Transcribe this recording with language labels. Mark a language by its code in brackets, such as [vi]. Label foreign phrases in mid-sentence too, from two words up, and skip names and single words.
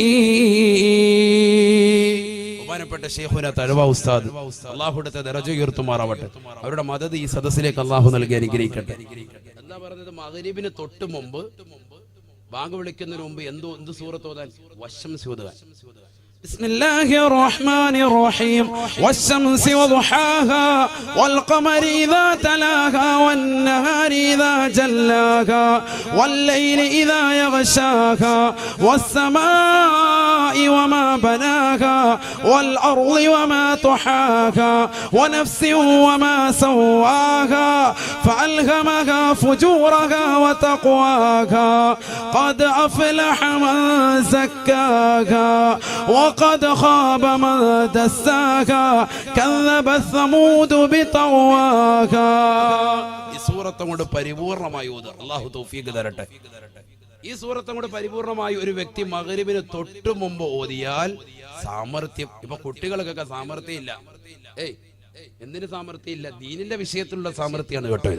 [ml] ബഹുമാനപ്പെട്ട ശൈഖുന തഅ്വ ഉസ്താദ്, അല്ലാഹുവിന്റെ ദറജ ഉയർത്തുമാറാവട്ടെ. അവരുടെ മദദ് ഈ സദസ്സിലേക്ക് അല്ലാഹു നൽകി അനുഗ്രഹിക്കട്ടെ. എന്താ പറഞ്ഞത്? മഗ്രിബിന് തൊട്ട് മുമ്പ്, ബാങ്ക് വിളിക്കുന്നതിന് മുമ്പ് എന്ത് സൂറത്ത് ഓതാൻ? വശംസി ഓതുക. [ar] بسم الله الرحمن الرحيم والشمس وضحاها والقمر إذا تلاها والنهار إذا جلاها والليل إذا يغشاها والسماء وما بناها والأرض وما طحاها ونفس وما سواها فألهمها فجورها وتقواها قد أفلح من زكاها وقد خاب من دساها كذبت ثمود بطغواها. [ml] ഈ സൂറത്ത് അങ്ങോട്ട് പരിപൂർണമായി ഓതുക. അല്ലാഹു തൗഫീഖ് തരട്ടെ. ഈ സൂറത്ത് അങ്ങോട്ട് പരിപൂർണമായി ഒരു വ്യക്തി മഗ്‌രിബിന് തൊട്ടു മുമ്പ് ഓതിയാൽ സാമർത്ഥ്യം. ഇപ്പൊ കുട്ടികൾക്കൊക്കെ സാമർത്ഥ്യം ഇല്ല. എന്തിന് സാമർത്ഥ്യം ഇല്ല? ദീനിന്റെ വിഷയത്തിലുള്ള സാമർത്ഥ്യമാണ് കേട്ടോ ഇത്.